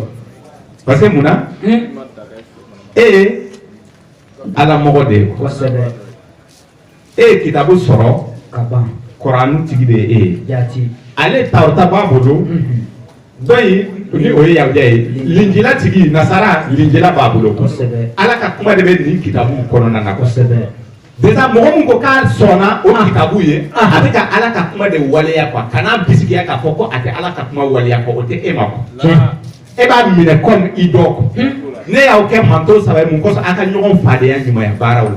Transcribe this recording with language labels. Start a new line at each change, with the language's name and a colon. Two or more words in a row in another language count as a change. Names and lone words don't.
French: parce que
Bambara: mun na e ye ala mɔgɔ de ye kosɛbɛ e ye kitabu sɔrɔ ka ban Koranu tigi de ye e ye jati ale tawrata b'a bolo dɔn ni o ye yahudiya ye linjila tigi nasara linjila b'a bolo kosɛbɛ ala ka kuma de bɛ nin kitabu kɔnɔna na kosɛbɛ déjà mɔgɔ min ko k'a sɔnna o kitabu ye a bɛ ka ala ka kuma de waleya quoi kana bisigiya k'a fɔ ko a tɛ ala ka kuma waleya quoi o tɛ e ma quoi e b'a minɛ comme i dɔ quoi ne y'aw kɛ manto saba ye mun kɔsɔn a ka ɲɔgɔn fadenya ɲumanya baaraw la